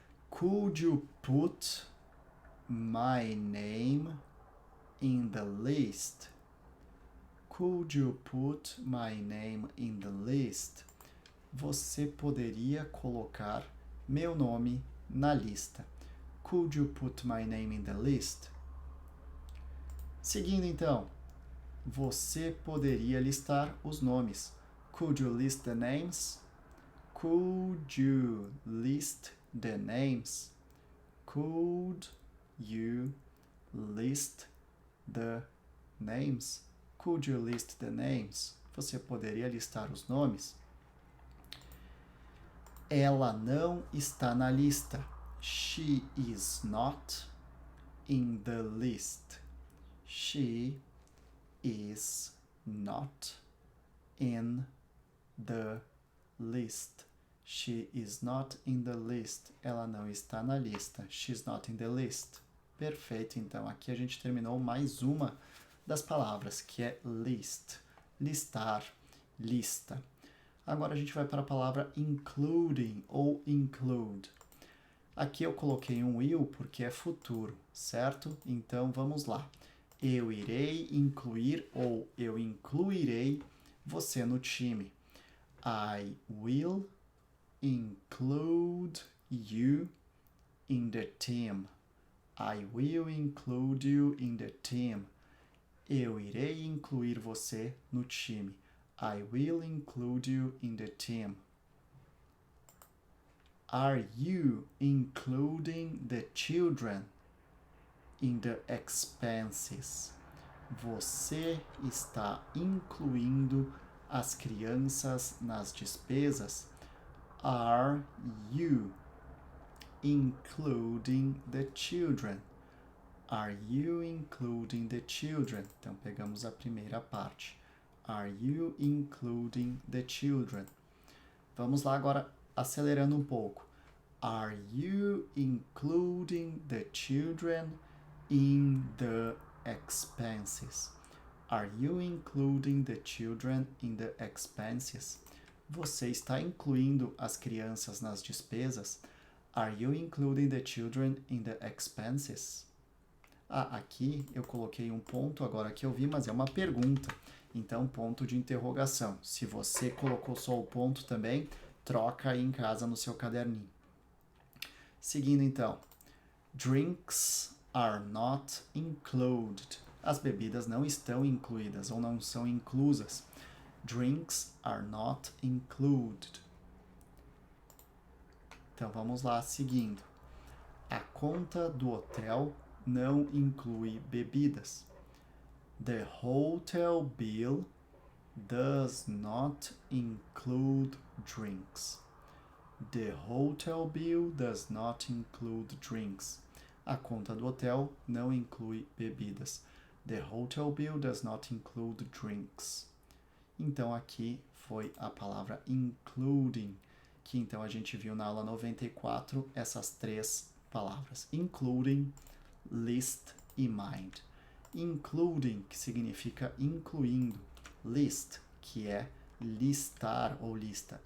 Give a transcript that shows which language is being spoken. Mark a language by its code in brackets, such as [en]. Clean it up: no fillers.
[en] Could you put my name in the list? Could you put my name in the list? [pt] Você poderia colocar meu nome na lista. [en] Could you put my name in the list? [pt] Seguindo então, você poderia listar os nomes. [en] Could you list the names? Could you list the names? Could you list the names? Could you list the names? [pt] Você poderia listar os nomes? Ela não está na lista. [en] She is not in the list. She is not in the list. She is not in the list. [pt] Ela não está na lista. [en] She's not in the list. [pt] Perfeito, então aqui a gente terminou mais uma das palavras, que é list. Listar, lista. Agora a gente vai para a palavra including ou include. Aqui eu coloquei um will porque é futuro, certo? Então vamos lá. Eu irei incluir ou eu incluirei você no time. [en] I will include you in the team. I will include you in the team. [pt] Eu irei incluir você no time. [en] I will include you in the team. Are you including the children in the expenses? [pt] Você está incluindo as crianças nas despesas? [en] Are you including the children? Are you including the children? [pt] Então pegamos a primeira parte. [en] Are you including the children? [pt] Vamos lá agora acelerando um pouco. [en] Are you including the children in the expenses? Are you including the children in the expenses? [pt] Você está incluindo as crianças nas despesas? [en] Are you including the children in the expenses? [pt] Ah, aqui eu coloquei um ponto agora que eu vi, mas é uma pergunta. Então, ponto de interrogação. Se você colocou só o ponto também, troca aí em casa no seu caderninho. Seguindo então. [en] Drinks are not included. [pt] As bebidas não estão incluídas ou não são inclusas. [en] Drinks are not included. [pt] Então vamos lá, seguindo. A conta do hotel não inclui bebidas. [en] The hotel bill does not include drinks. The hotel bill does not include drinks. [pt] A conta do hotel não inclui bebidas. [en] The hotel bill does not include drinks. [pt] Então aqui foi a palavra including, que então a gente viu na aula 94 essas três palavras. Including, list e mind. Including, que significa incluindo. List, que é listar ou lista.